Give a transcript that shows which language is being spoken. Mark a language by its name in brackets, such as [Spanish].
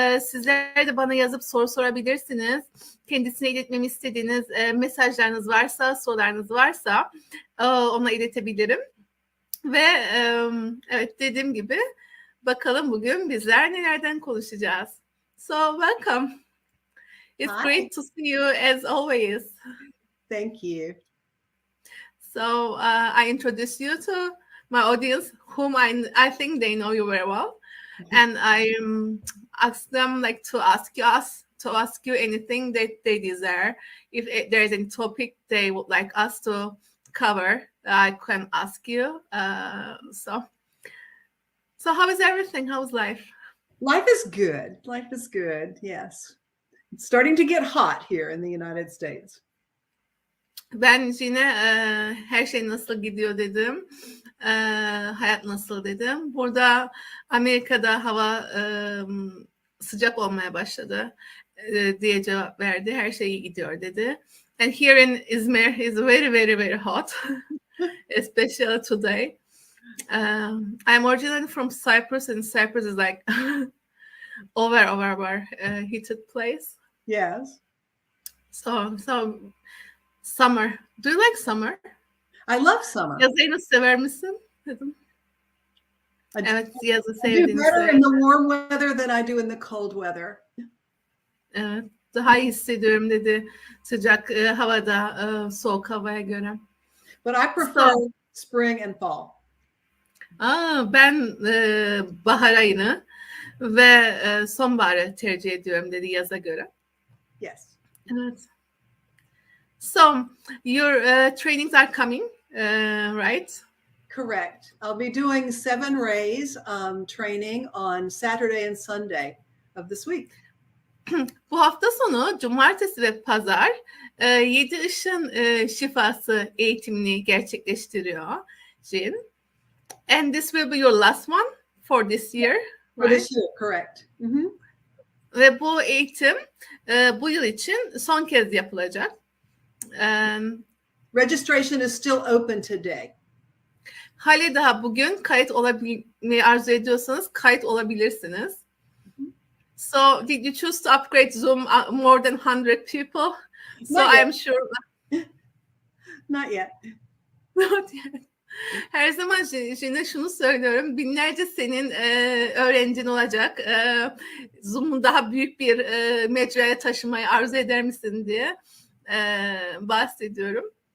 [Turkish] Sizler de bana yazıp soru sorabilirsiniz. Kendisine iletmemi istediğiniz mesajlarınız varsa, sorularınız varsa ona iletebilirim. Ve evet dediğim gibi bakalım bugün bizler nelerden konuşacağız. [English] So welcome. It's Hi. great to see you as always. Thank you. So I introduce you to my audience, whom I think they know you very well, and I ask them like to ask you anything that they desire. If there's any topic they would like us to cover, I can ask you. So how is everything? How's life? Life is good. Life is good. Yes. It's starting to get hot here in the United States. [Turkish] Ben yine her şey nasıl gidiyor dedim. Hayat nasıl dedim. Burada Amerika'da hava sıcak olmaya başladı diye cevap verdi. Her şey iyi gidiyor dedi. [English] And here in Izmir is very, very, very hot. Especially today. I'm originally from Cyprus and Cyprus is like over heated place. Yes. So summer. Do you like summer? I love summer. [Turkish] Yazı sever misin? Dedim. Evet, yazı [English] I do [Turkish] sevdiğini [English] better [Turkish] söyle. [English] in the warm weather than I do in the cold weather. [Turkish] Evet, daha iyi hissediyorum dedi sıcak havada soğuk havaya göre. [English] But I prefer spring and fall. [Turkish] Ben bahar ayını ve sonbaharı tercih ediyorum dedi yaza göre. [English] Yes. [Turkish] Evet. [English] So your trainings are coming, right? Correct. I'll be doing 7 rays training on Saturday and Sunday of this week. [Turkish] Bu hafta sonu cumartesi ve pazar 7 ışın şifası eğitimini gerçekleştiriyor Jin. [English] And this will be your last one for this year, For right? this year, correct. Mm-hmm. [Turkish] Ve bu eğitim bu yıl için son kez yapılacak. [English] Registration is still open today. [Turkish] Hali daha bugün kayıt olabilmeyi arzu ediyorsanız kayıt olabilirsiniz. [English] So did you choose to upgrade Zoom more than 100 people? So I'm sure. Not yet. Not yet. [Turkish] Her zaman yine şunu söylüyorum. Binlerce senin öğrencin olacak. Zoom'u daha büyük bir mecraya taşımayı arzu eder misin diye bahsediyorum.